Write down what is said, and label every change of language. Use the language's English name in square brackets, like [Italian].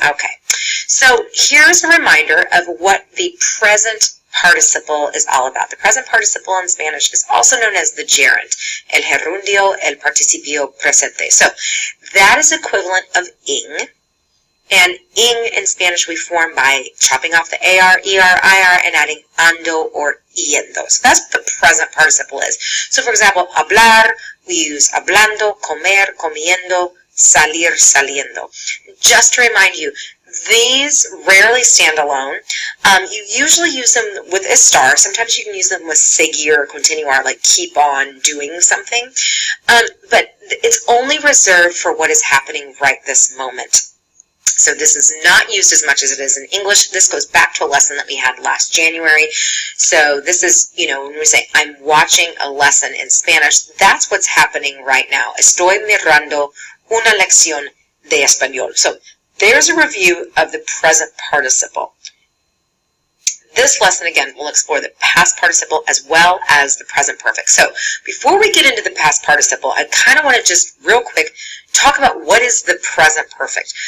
[English] Okay, so here's a reminder of what the present participle is all about. The present participle in Spanish is also known as the gerund, [Spanish] el gerundio, el participio presente. [English] So that is equivalent of ing. And ing in Spanish we form by chopping off the AR, ER, IR, and adding ando or yendo. So that's what the present participle is. So for example, hablar, we use hablando, comer, comiendo, salir, saliendo. Just to remind you, these rarely stand alone. You usually use them with a star. Sometimes you can use them with seguir or continuar, like keep on doing something. But it's only reserved for what is happening right this moment. So this is not used as much as it is in English. This goes back to a lesson that we had last January. So this is, when we say, I'm watching a lesson in Spanish, that's what's happening right now. [Spanish] Estoy mirando una lección de español. [English] So there's a review of the present participle. This lesson, again, will explore the past participle as well as the present perfect. So before we get into the past participle, I kind of want to just real quick talk about what is the present perfect.